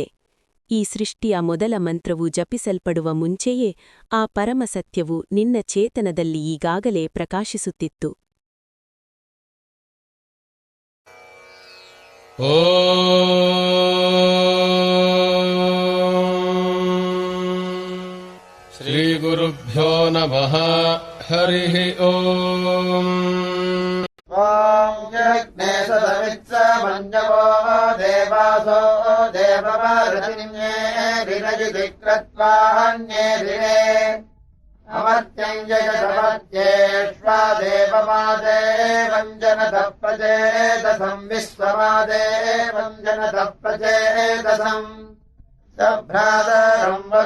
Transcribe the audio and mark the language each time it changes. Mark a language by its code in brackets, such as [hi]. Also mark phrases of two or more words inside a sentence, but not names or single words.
[kn] ಈ ಸೃಷ್ಟಿಯ ಮೊದಲ ಮಂತ್ರವು ಜಪಿಸಲ್ಪಡುವ ಮುಂಚೆಯೇ ಆ ಪರಮಸತ್ಯವು ನಿನ್ನ ಚೇತನದಲ್ಲಿ ಈಗಾಗಲೇ ಪ್ರಕಾಶಿಸುತ್ತಿತ್ತು. [sa] ಶ್ರೀಗುರುಭ್ಯೋ ನಮಃ. ಹರಿಃ ಓಂ. ಯಜ್ಞೇ ಸದಮಿತ್ಸಮನ್ಯವೋ ದೇವಾಸೋ ದೇವಮಾರತಿನ್ಯೇ ವಿರಜಿತಿ ಕೃತ್ವಾಹನ್ಯೇ ಅಮರ್ತ್ಯಂ ಜಗದಮರ್ತ್ಯೇಷ್ವಾ ದೇವಮಾದೇ ವಂಜನತಃ ಪ್ರಚೇತಸಂ ವಿಶ್ವಮಾದೇ ವಂಜನತಃ ಪ್ರಚೇತಸಂ ಸಭ್ರಾತರಂ